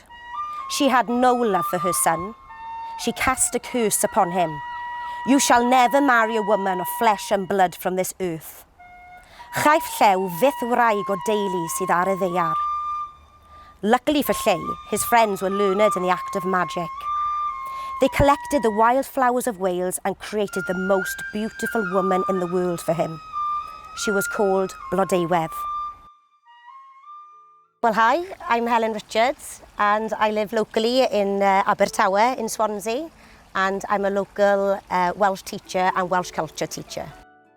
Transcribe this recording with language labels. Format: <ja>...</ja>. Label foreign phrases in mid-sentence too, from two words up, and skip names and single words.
<en>She had no love for her son. She cast a curse upon him. You shall never marry a woman of flesh and blood from this earth.</en> <cy>Chaiff Llew fyth wraig o deulu sydd ar y ddaear.</cy> <en>Luckily for Lleu, his friends were learned in the act of magic. They collected the wild flowers of Wales and created the most beautiful woman in the world for him. She was called Blodeuwedd. Well, hi, I'm Helen Richards and I live locally in Abertawe in Swansea, and I'm a local Welsh teacher and Welsh culture teacher.</en>